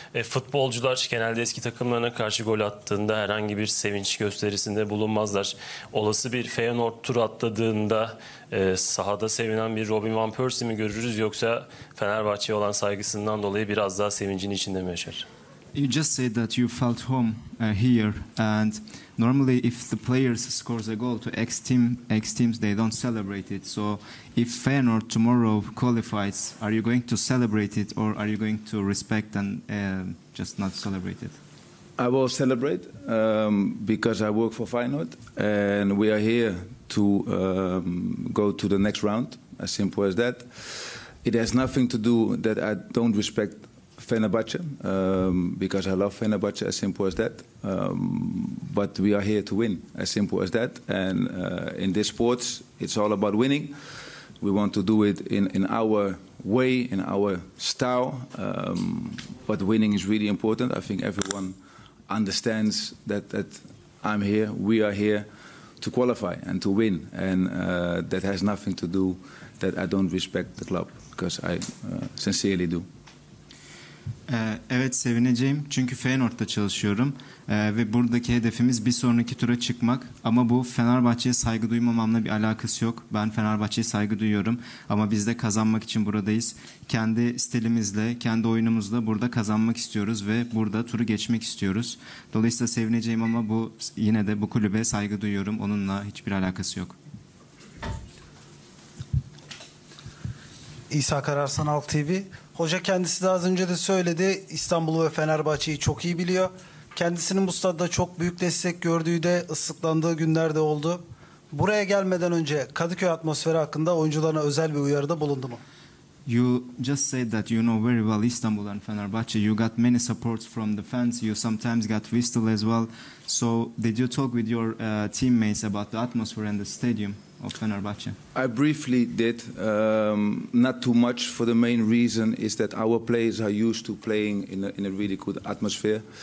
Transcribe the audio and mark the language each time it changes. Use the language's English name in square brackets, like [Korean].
[Turkish] Futbolcular genelde eski takımlarına karşı gol attığında herhangi bir sevinç gösterisinde bulunmazlar. Olası bir Feyenoord turu atladığında sahada sevinen bir Robin Van Persie mi görürüz, yoksa Fenerbahçe'ye olan saygısından dolayı biraz daha sevincin içinde mi yaşar? [English] You just said that you felt home here, and normally if the players scores a goal to X teams, they don't celebrate it. So if Feyenoord tomorrow qualifies, are you going to celebrate it, or are you going to respect and just not celebrate it? I will celebrate because I work for Feyenoord, and we are here to go to the next round. As simple as that. It has nothing to do that I don't respect Fenerbahçe, because I love Fenerbahçe, as simple as that. But we are here to win, as simple as that. And in this sports, it's all about winning. We want to do it in our way, in our style. But winning is really important. I think everyone understands that I'm here, we are here to qualify and to win. And that has nothing to do that I don't respect the club, because I sincerely do. [Turkish] Evet, sevineceğim çünkü Feyenoord'da çalışıyorum ve buradaki hedefimiz bir sonraki tura çıkmak, ama bu Fenerbahçe'ye saygı duymamamla bir alakası yok. Ben Fenerbahçe'ye saygı duyuyorum ama biz de kazanmak için buradayız. Kendi stilimizle, kendi oyunumuzla burada kazanmak istiyoruz ve burada turu geçmek istiyoruz. Dolayısıyla sevineceğim ama bu yine de bu kulübe saygı duyuyorum. Onunla hiçbir alakası yok. İsa Karar Sanal TV. Hoca kendisi de az önce de söyledi. İstanbul'u ve Fenerbahçe'yi çok iyi biliyor. Kendisinin bu stadda çok büyük destek gördüğü de, ıslıklandığı günler de oldu. Buraya gelmeden önce Kadıköy atmosferi hakkında oyuncularına özel bir uyarıda bulundu mu? [English] You just said that you know very well Istanbul and Fenerbahçe. You got many supports from the fans. You sometimes got whistle as well. So did you talk with your teammates about the atmosphere and the stadium of Fenerbahçe? I briefly did, not too much, for the main reason is that our players are used to playing in a really good atmosphere.